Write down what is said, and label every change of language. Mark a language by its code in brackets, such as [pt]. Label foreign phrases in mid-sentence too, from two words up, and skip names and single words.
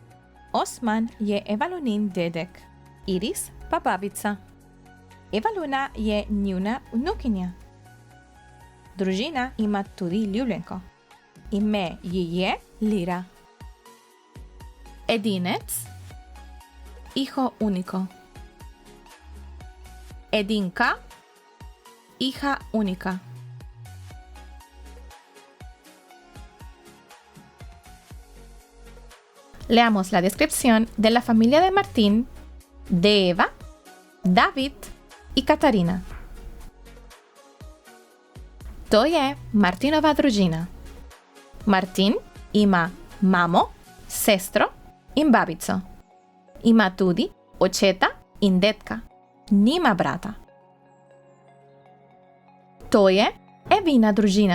[sl] Osman je Evalunin dedek. Iris pa babica. Eva Luna je njuna vnukinja. Družina ima tudi ljubljenko. Ime ji je Lira. Edinec, [es] hijo único. Edinka, hija única. Leamos la descripción de la familia de Martín, de Eva, David y Katarina. [sl] To je Martinova družina. Martin ima mamo, sestro in babico. Ima tudi očeta in dedka. Nima brata. To je Evina družina.